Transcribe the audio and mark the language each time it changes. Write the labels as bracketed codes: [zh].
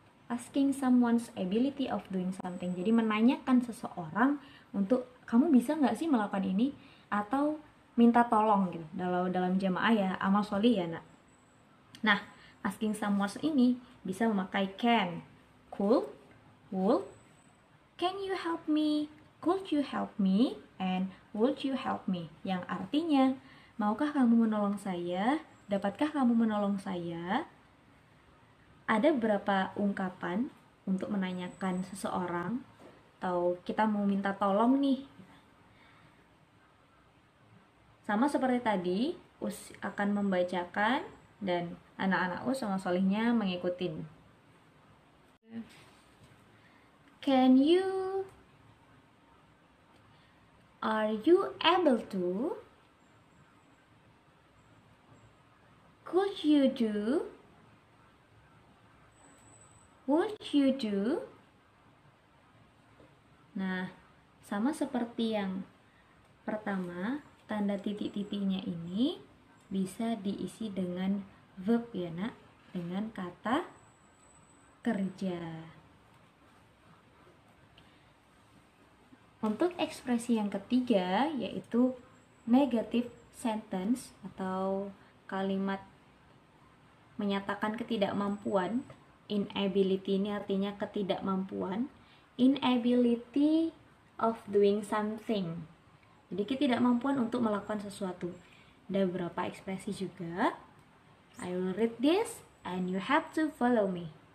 [en] Asking someone's ability of doing something. [id] Jadi menanyakan seseorang untuk kamu bisa nggak sih melakukan ini, atau minta tolong gitu. Dalam jamaah ya, amal sholih ya nak. [en] Nah, asking someone [id] ini bisa memakai [en] can, could, would, can you help me, could you help me, and would you help me. [id] Yang artinya, maukah kamu menolong saya, dapatkah kamu menolong saya. Ada beberapa ungkapan untuk menanyakan seseorang, atau kita mau minta tolong nih. Sama seperti tadi, Us akan membacakan dan anak-anak Us sama Solihnya mengikutin. [en] Can you, are you able to, could you do, would you do? [id] Nah, sama seperti yang pertama, tanda titik-titiknya ini bisa diisi dengan verb ya nak, dengan kata kerja. Untuk ekspresi yang ketiga yaitu negative sentence atau kalimat menyatakan ketidakmampuan. Inability ini artinya ketidakmampuan. [en] Inability of doing something. [id] Jadi ketidakmampuan untuk melakukan sesuatu. Ada beberapa ekspresi juga. [en] I will read this and you have to follow me.